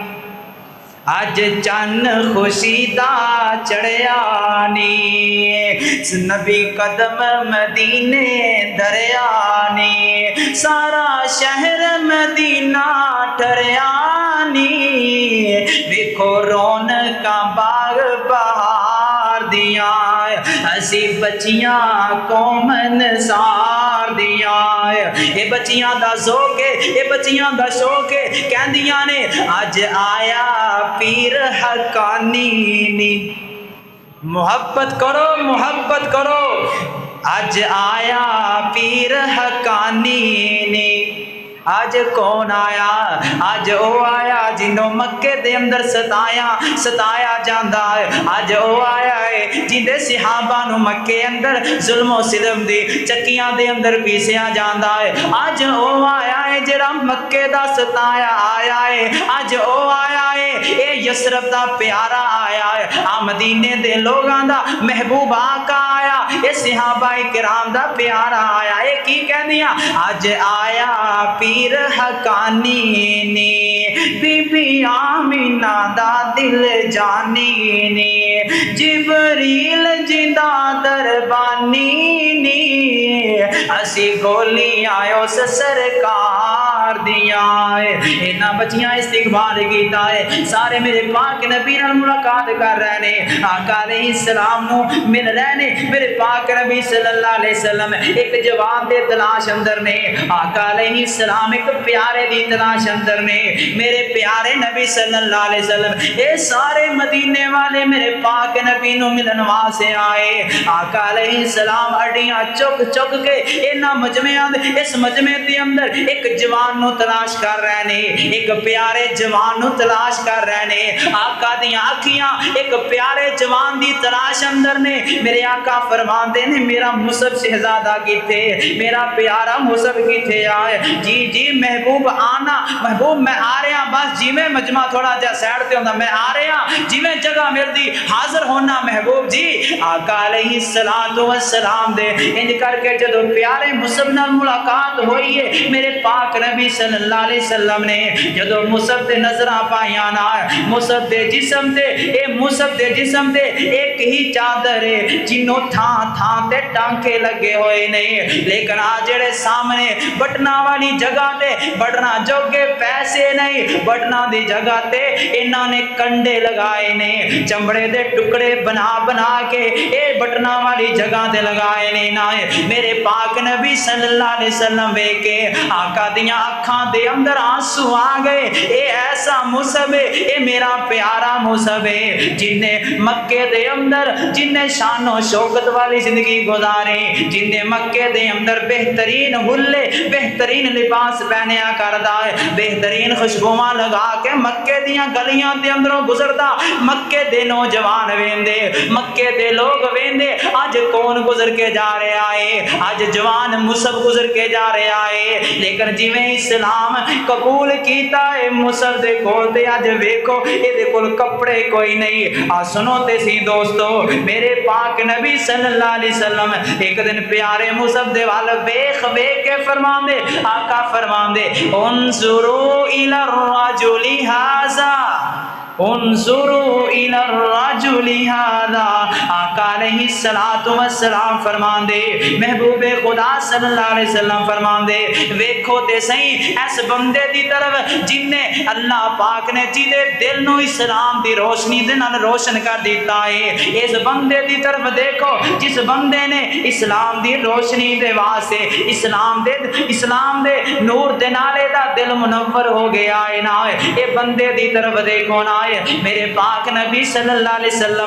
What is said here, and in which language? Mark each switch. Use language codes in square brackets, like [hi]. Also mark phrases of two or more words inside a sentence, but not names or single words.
[pa] اج چن خوشی دا چڑھیا نی، نبی قدم مدینے دریا نی، سارا شہر مدینہ ٹریا نی، ویکھو رونقاں باغ بہار دیاں، اسی بچیاں قوم نثار دیاں، اے بچیاں دا ذوق ہے، اے بچیاں دا شوق ہے، کہندیاں نے اج آیا پیر حقانی نی، محبت کرو محبت کرو، اج آیا پیر حقانی نی، آج کون آیا؟ آج او آیا جنوں مکے دے اندر ستایا جاندا ہے، آج او آیا ہے جندے صحابہ نو مکے اندر ظلم و ستم دی چکیاں دے اندر پیسیا جاندا ہے، آج او آیا ہے جڑا مکے دا ستایا آیا ہے، آج او آیا ہے اے یسرب دا پیارا آیا ہے، آ مدینے دے لوگاں دا محبوب آقا آیا، اے صحابہ کرام دا پیارا آیا، اے کی کہندیاں آج آیا پیر حقانی نی، بی بی آمینہ دا دل جانی نی، جبریل جدا دربانی نی، اسی گولی آئے اس سرکار دیاں، اینا بچیاں استقبال کیتا ہے، سارے میرے پاک نبی نال ملاقات کر رہے نے، آقا [ar] علیہ السلام [pa] نو مل رہے نے، میرے پاک نبی [ar] صلی اللہ علیہ وسلم [pa] ایک جواب دے تلاش اندر نے، آقا [ar] علیہ السلام [pa] ایک پیارے دی تلاش اندر نے، میرے پیارے نبی [ar] صلی اللہ علیہ وسلم [pa] اے سارے مدینے والے میرے پاک نبی نو ملن واسطے آئے، آقا [ar] علیہ السلام [pa] اڈیاں چک چک کے اینا مجمع اس مجمع دے اندر ایک جوان نو تلاش کر رہے نے، ایک پیارے جوان نو تلاش کر رہے نے، آقا دیاں اکھیاں ایک پیارے جوان دی تلاش اندر نے، میرے آقا فرماندے نے میرا مصعب شہزادہ کیتے، میرا پیارا مصعب کیتے آئے، جی جی محبوب آنا، محبوب میں آ رہا، بس جی میں مجمع تھوڑا جا سیڑ تے ہوندا، میں آ رہا جی میں جگہ مل دی حاضر ہونا، محبوب جی آقا [ar] علیہ السلام [pa] دے انج کر کے جدو پیارے مصعب نال ملاقات ہوئی ہے میرے پاک نبی [ar] صلی اللہ علیہ وسلم [pa] نے جدو مصعب تے نظراں پائیاں نا مصعب دے جسم تے ایک ہی چادر ہے جنوں تھان تھان تے ٹانکے لگے ہوئے نہیں لیکن آ جڑے سامنے بٹنا والی جگہ تے بٹنا جوگے پیسے نہیں بٹنا دی جگہ تے انہاں نے کنڈے لگائے نے چمڑے دے ٹکڑے بنا بنا کے اے بٹنا والی جگہ تے لگائے نے نا میرے پاک نبی [ar] صلی اللہ علیہ وسلم [pa] وے کے آقا دیاں اکھاں دے اندر آنسو آ گئے اے ایسا مصعب اے میرا پیارا مصعب جن نے مکے دے اندر جن نے شان و شوکت والی زندگی گزاری جن نے مکے دے اندر بہترین حلے بہترین لباس پہنیا کردا ہے بہترین خوشبوواں لگا کے مکے دیاں گلیاں دے اندروں گزردا مکے دے نوجوان ویندے مکے دے لوگ ویندے اج کون گزر کے جا رہا ہے اج جوان مصعب گزر کے جا رہا ہے لیکن جویں اسلام قبول کیتا ہے مصعب دے کول تے اج ویکھو اے دے کول کپڑے کوئی نہیں آ سنو تے سی دوستو میرے پاک نبی [ar] صلی اللہ علیہ وسلم [pa] ایک دن پیارے مصعب دے وال ویکھ ویکھ کے فرماندے آقا فرماندے [ar] انظروا الی الرجل ھذا انظروا الی الرجل ھذا [pa] آقا [ar] علیہ السلام [pa] فرماندے محبوب خدا [ar] صلی اللہ علیہ وسلم [pa] فرماندے ویکھو تے صحیح اس بندے دی طرف جن نے اللہ پاک نے جدے دل نو اسلام دی روشنی دے نال روشن کر دیتا ہے اس بندے دی طرف دیکھو جس بندے نے اسلام دی روشنی دے واسطے اسلام دے نور دے نالے دا دل منور ہو گیا ہے نا اے بندے دی طرف دیکھو نا میرے پاک نبی [ar] صلی اللہ علیہ وسلم